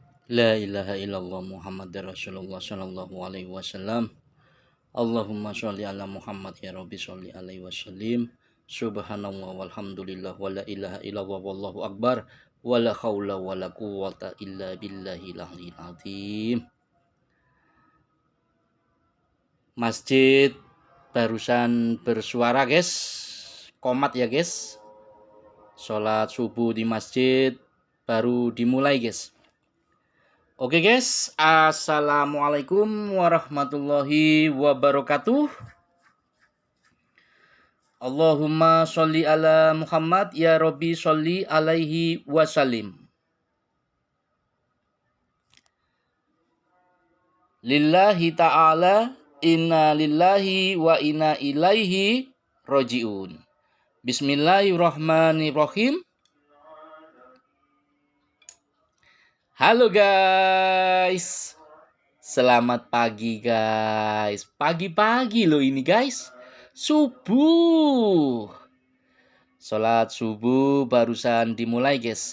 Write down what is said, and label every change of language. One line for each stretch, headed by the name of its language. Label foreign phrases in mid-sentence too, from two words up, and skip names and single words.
Arabic: لا إله إلا الله محمد رسول الله صلى الله عليه وسلم. اللهم صل على محمد يا رب صل عليه وسلم. سبحان الله والحمد لله ولا إله إلا الله والله أكبر ولا حول ولا قوة إلا بالله العلي العظيم.
Indonesian: Masjid barusan bersuara guys. Komat ya guys. Sholat subuh di masjid baru dimulai guys. Oke guys,
Arabic: السلام عليكم ورحمة الله وبركاته. اللهم صل على محمد يا رب صل عليه وسلم. لله تعالى إنا لله وإنا إليه راجعون. بسم الله الرحمن الرحيم.
Indonesian: Halo guys, selamat pagi guys. Pagi-pagi loh ini guys, subuh. Sholat subuh barusan dimulai guys.